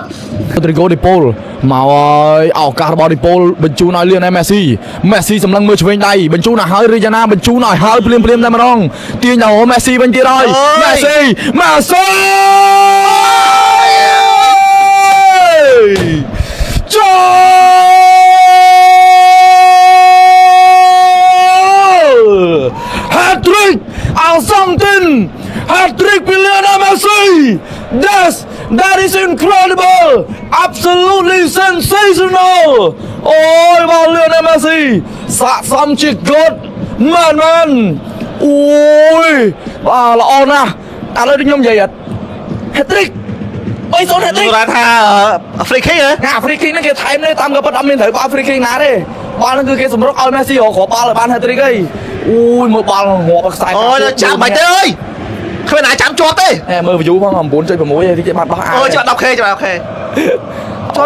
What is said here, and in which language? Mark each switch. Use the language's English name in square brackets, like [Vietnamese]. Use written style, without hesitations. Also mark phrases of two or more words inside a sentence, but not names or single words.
[Khmer] Rodrigo De Paul មកឲ្យឱកាសរបស់ De Paul បញ្ជូនឲ្យលៀនមេស៊ីសម្លឹងមើលឆ្វេងដៃបញ្ជូនឲ្យហើយរីយ៉ាណាបញ្ជូនឲ្យហើយភ្លាមតែម្ដងទាញដល់មេស៊ីវិញទៀតហើយមេស៊ី ចូល hat-trick Argentin hat-trick ពីលៀនមេស៊ី [English] That is incredible absolutely sensational [Khmer] អូយមកលៀនមេស៊ីស័ក្តិសមជាគត់មែនអូយបាទល្អណាស់ឥឡូវខ្ញុំនិយាយអត់ hat-trick 3-0 hat-trick គាត់ថាអាហ្វ្រិកហ៎ អាហ្វ្រិកហ្នឹងគេថែមទេតាមក៏ប៉ុតអត់មានត្រូវបាល់អាហ្វ្រិកណាទេបាល់ហ្នឹងគឺគេសម្រុកឲ្យមេស៊ីរកគ្រាប់បាល់ឲ្យបាន hat-trick ហីអូយមើលបាល់ងាប់ខ្សែ អូយចាំបាច់ទេអើយគ្មានណាចាំជាប់ទេ មើល view ផង 9.6 ឯងតិចបាត់បោះអា អូយចាំ 10k ចាំ 10k ជួយ